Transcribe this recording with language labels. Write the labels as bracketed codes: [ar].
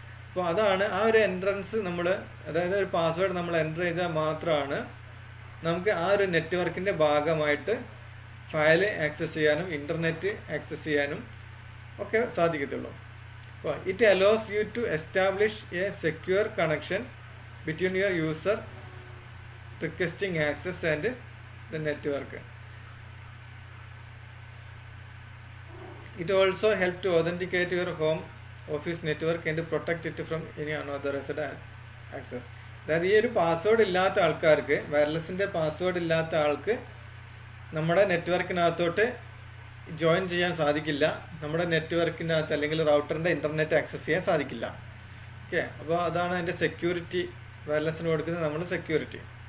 [ml] അപ്പോൾ അതാണ് ആ ഒരു എൻട്രൻസ് നമ്മൾ, അതായത് ഒരു പാസ്വേഡ് നമ്മൾ എൻ്റർ ചെയ്താൽ മാത്രമാണ് നമുക്ക് ആ ഒരു നെറ്റ്വർക്കിൻ്റെ ഭാഗമായിട്ട് ഫയൽ ആക്സസ് ചെയ്യാനും ഇൻ്റർനെറ്റ് ആക്സസ് ചെയ്യാനും ഒക്കെ സാധിക്കത്തുള്ളൂ. അപ്പോൾ [en] It allows you to establish a secure connection between your user requesting access and the network. It also helps to authenticate your home office network and protect it from any unauthorized access. [ml] അതായത് ഈ ഒരു password ഇല്ലാത്ത ആൾക്കാർക്ക്, വയർലെസ്സിൻ്റെ password ഇല്ലാത്ത ആൾക്ക് നമ്മുടെ നെറ്റ്വർക്കിനകത്തോട്ട് join ചെയ്യാൻ സാധിക്കില്ല, നമ്മുടെ നെറ്റ്വർക്കിനകത്ത് അല്ലെങ്കിൽ റൗട്ടറിൻ്റെ ഇൻ്റർനെറ്റ് ആക്സസ് ചെയ്യാൻ സാധിക്കില്ല. ഓക്കെ, അപ്പോൾ അതാണ് അതിൻ്റെ സെക്യൂരിറ്റി, വയർലെസ്സിന് കൊടുക്കുന്നത് നമ്മൾ സെക്യൂരിറ്റി.